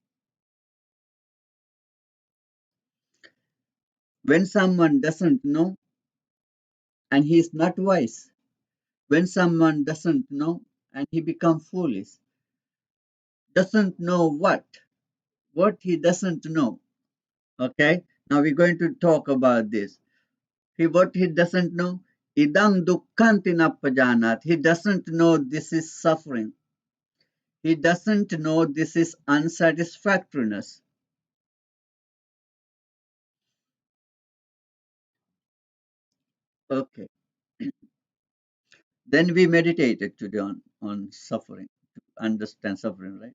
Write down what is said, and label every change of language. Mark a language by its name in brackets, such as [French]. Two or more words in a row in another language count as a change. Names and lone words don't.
[English] When someone doesn't know and he is not wise, when someone doesn't know and he become foolish, doesn't know what he doesn't know. Okay, now we're going to talk about this. What he doesn't know, [Pali] idang dukkhanti nappajanat. [English] He doesn't know this is suffering. He doesn't know this is unsatisfactoriness. Okay, then we meditated today on suffering, to understand suffering, right?